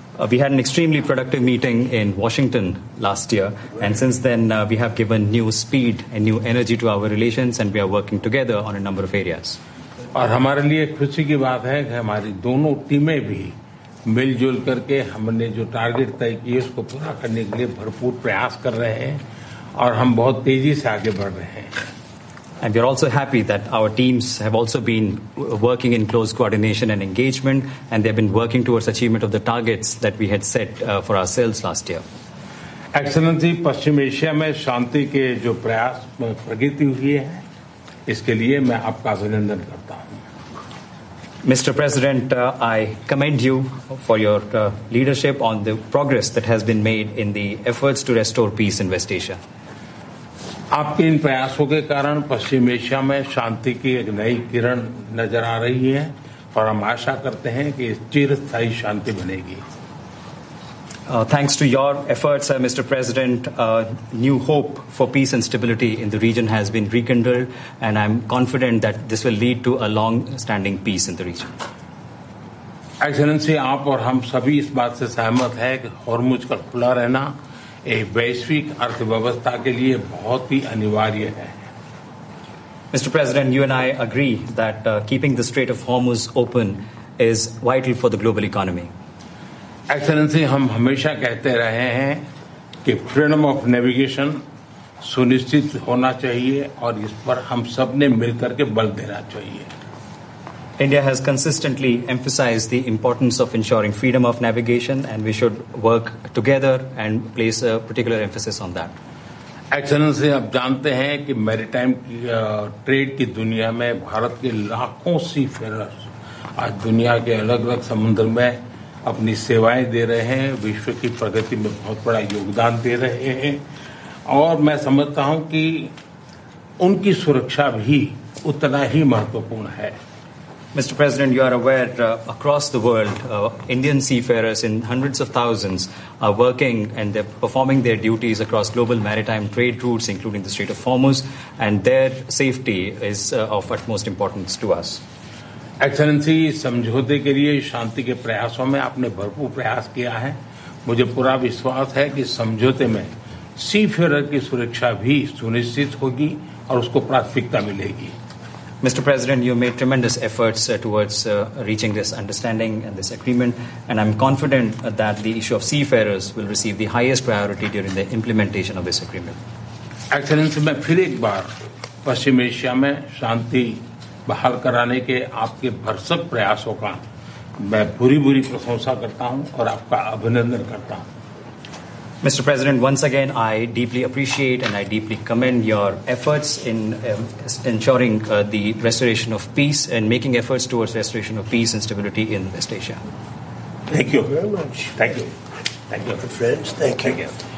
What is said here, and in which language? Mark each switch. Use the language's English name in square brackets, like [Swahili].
[English] We had an extremely productive meeting in Washington last year, and since then we have given new speed and new energy to our relations, and we are working together on a number of areas. [Hindi] और हमारे लिए खुशी की बात है कि हमारी दोनों टीमें भी मिलजुल करके हमने जो टारगेट तय किए उसको पूरा करने के लिए भरपूर प्रयास कर रहे हैं, और हम बहुत तेजी से आगे बढ़ रहे हैं. [English] And we are also happy that our teams have also been working in close coordination and engagement, and they have been working towards achievement of the targets that we had set for ourselves last year. [Hindi] Excellency, Paschim Asia में शांति के जो प्रयास प्रगति हुई है, इसके लिए मैं आपका अभिनंदन करता हूँ. [English] Mr. President, I commend you for your leadership on the progress that has been made in the efforts to restore peace in West Asia. [Hindi] आपके इन प्रयासों के कारण पश्चिम एशिया में शांति की एक नई किरण नजर आ रही है, और हम आशा करते हैं कि चिरस्थायी शांति बनेगी. [English] Thanks to your efforts, Mr. President, new hope for peace and stability in the region has been rekindled, and I'm confident that this will lead to a long-standing peace in the region. [Hindi] Excellency, आप और हम सभी इस बात से सहमत है कि हॉर्मुज का खुला रहना एक वैश्विक अर्थव्यवस्था के लिए बहुत ही अनिवार्य है. [English] Mr. President, you and I agree that keeping the Strait of Hormuz open is vital for the global economy. [Hindi] Excellency, हम हमेशा कहते रहे हैं कि [English] freedom of navigation [Hindi] सुनिश्चित होना चाहिए, और इस पर हम सबने मिलकर के बल देना चाहिए. [English] India has consistently emphasized the importance of ensuring freedom of navigation, and we should work together and place a particular emphasis on that. [Hindi] Excellency, आप जानते हैं कि मैरिटाइम ट्रेड की दुनिया में भारत के लाखों सी फेरर्स आज दुनिया के अलग अलग समुद्र में अपनी सेवाएं दे रहे हैं, विश्व की प्रगति में बहुत बड़ा योगदान दे रहे हैं, और मैं समझता हूं कि उनकी सुरक्षा भी उतना ही महत्वपूर्ण है. [English] Mr. President, you are aware across the world, Indian seafarers in hundreds of thousands are working, and they're performing their duties across global maritime trade routes, including the Strait of Hormuz, and their safety is of utmost importance to us. [Hindi] Excellency, समझौते के लिए शांति के प्रयासों में आपने भरपूर प्रयास किया है. मुझे पूरा विश्वास है कि समझौते में सीफेरर की सुरक्षा भी सुनिश्चित होगी और उसको प्राथमिकता मिलेगी. [English] Mr. President, you made tremendous efforts towards reaching this understanding and this agreement, and I'm confident that the issue of seafarers will receive the highest priority during the implementation of this agreement. Excellency, मैं फिर एक बार पश्चिम Asia में शांति बहाल कराने के आपके भरसक प्रयासों का मैं भूरी-भूरी प्रशंसा करता हूं और आपका अभिनंदन करता हूं. Mr. President, once again, I deeply appreciate and I deeply commend your efforts in ensuring the restoration of peace and making efforts towards restoration of peace and stability in West Asia. Thank you very much. Thank you. Thank you, friends. Thank you.